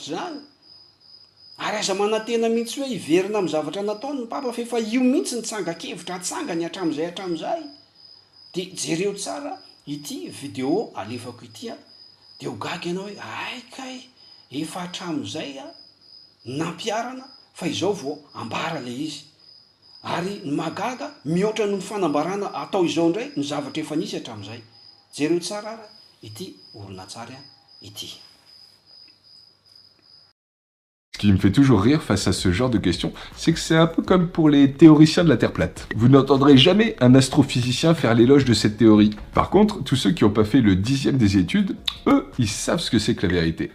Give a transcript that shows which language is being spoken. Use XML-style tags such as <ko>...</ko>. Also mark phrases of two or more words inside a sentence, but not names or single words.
<mg>zany ary aza manantena mihitsy hoe iverina amin'ny zavatra nataony ny papa fa efa io mihitsy nitsangakevitra atsangany hatram'izay de jereo tsara ity vidéo alefako ity de ho gaga ianao hoe aikay efa hatram'izay nampiarana fa izao vo ambara le izy ary ny magaga mihoatra no ny fanambarana atao izao ndray ny zavatra efa nisy hatram'izay jereo tsara ara ity olona tsara ity.</mg> <fr>Ce qui me fait toujours rire face à ce genre de questions, c'est que c'est un peu comme pour les théoriciens de la Terre plate. Vous n'entendrez jamais un astrophysicien faire l'éloge de cette théorie. Par contre, tous ceux qui n'ont pas fait le 10e des études, eux, ils savent ce que c'est que la vérité.</fr>